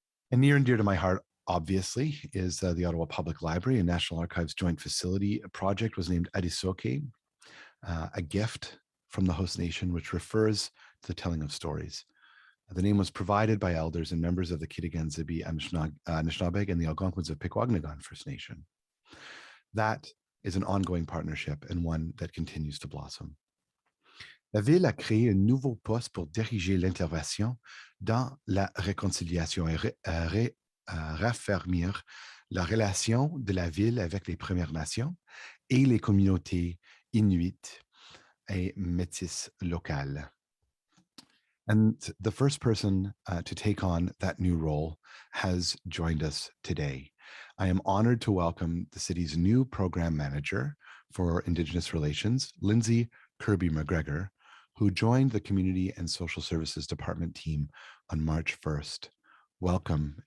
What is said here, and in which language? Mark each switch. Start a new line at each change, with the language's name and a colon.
English: And near and dear to my heart, obviously, is the Ottawa Public Library and National Archives Joint Facility project was named Adisoke, a gift from the host nation, which refers to the telling of stories. The name was provided by elders and members of the Kitigan-Zibi Anishinabe and the Algonquins of Pikwakanagan First Nation. That is an ongoing partnership and one that continues to blossom.
French: La ville a créé un nouveau poste pour diriger l'intervention dans la réconciliation et raffermir la relation de la ville avec les Premières Nations et les communautés inuites et métisses locales.
English: And the first person to take on that new role has joined us today. I am honored to welcome the city's new program manager for Indigenous Relations, Lindsay Kirby McGregor, who joined the Community and Social Services Department team on March 1st. Welcome.